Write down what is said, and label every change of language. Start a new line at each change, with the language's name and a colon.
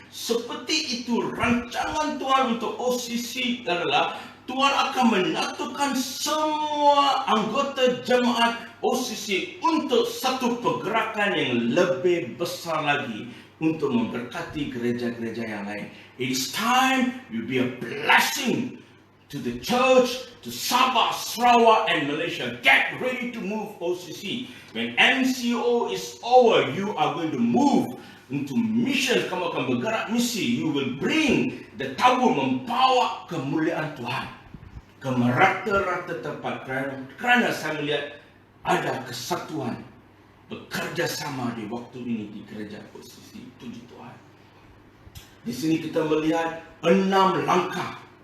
Malay: Seperti itu rancangan Tuhan untuk OCC adalah Tuhan akan menyatukan semua anggota jemaat OCC untuk satu pergerakan yang lebih besar lagi untuk memberkati gereja-gereja yang lain.
English: It is time you be a blessing to the church, to Sabah, Sarawak and Malaysia. Get ready to move OCC. When MCO is over, you are going to move into mission.
Malay: Kamu akan bergerak misi.
English: You will bring the tabut,
Malay: membawa kemuliaan Tuhan ke merata-rata tempat. Kerana saya melihat ada kesatuan, bekerja sama di waktu ini di gereja OCC. Puji Tuhan. Di sini kita melihat 6 langkah.